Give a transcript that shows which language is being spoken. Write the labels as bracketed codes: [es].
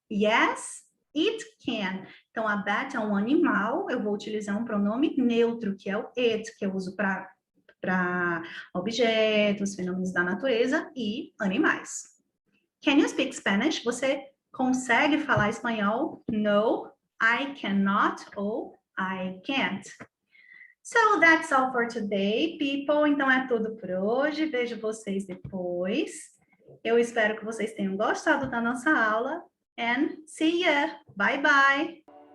[en] Yes, it can. [pt] Então, a bat é um animal, eu vou utilizar um pronome neutro, que é o it, que eu uso para objetos, fenômenos da natureza e animais. [en] Can you speak Spanish? [pt] Você consegue falar espanhol? [en] No, I cannot ou I can't. So that's all for today, people. [pt] Então é tudo por hoje. Vejo vocês depois. Eu espero que vocês tenham gostado da nossa aula. [en] And see ya. Bye, bye.